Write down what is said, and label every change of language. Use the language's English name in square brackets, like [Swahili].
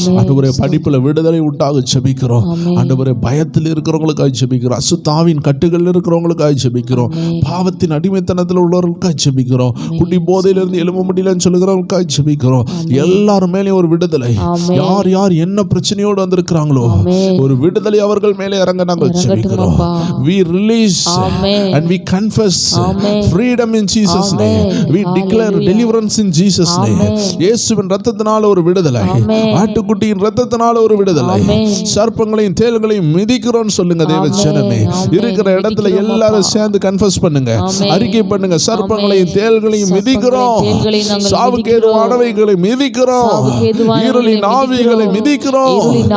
[Tamil] ஆண்டவரே படிப்புல விடுதலை உண்டாக ஜெபிக்கிறோம். ஆண்டவரே பயத்தில் இருக்கிறவங்களுக்காக ஜெபிக்கிறோம், அசுத்தாவின் கட்டுகள் இருக்கிறவங்களுக்காக ஜெபிக்கிறோம், பாவத்தின் அடிமைத்தனத்தில் உள்ளவர்களுக்காக ஜெபிக்கிறோம், குடி போதையிலிருந்து எழும்ப முடியலன்னு சொல்லுகிறவங்களுக்காக ஜெபிக்கிறோம். எல்லாரும் மேலே ஒரு விடுதலை. யார் யார் என்ன பிரச்சனையோடு வந்திருக்கிறாங்களோ ஒரு விடுதலை அவர்கள் மேலே இறங்க நாங்கள் ஜெபிக்கிறோம். [English] We release and we confess freedom in Jesus name. We declare deliverance in Jesus name. [Tamil] இயேசுவின் இரத்தத்தினால ஒரு விடுதலை, ஆட்டுக்குட்டியின் இரத்தத்தினால ஒரு விடுதலை. சர்ப்பங்களையும் தேள்களையும் மிதிக்கிறோம் சொல்லுங்க தேவ ஜனமே. இருக்கிற இடத்துல எல்லாரும் சேர்ந்து கன்ஃபஸ் பண்ணுங்க, அறிக்கை பண்ணுங்க. சர்ப்பங்களையும் தேள்களையும் மிதிக்கிறோம், சாவுக்கு ஏதுவானவைகளை மிதிக்கிறோம், இருளின் ஆவிகளை மிதிக்கிறோம்.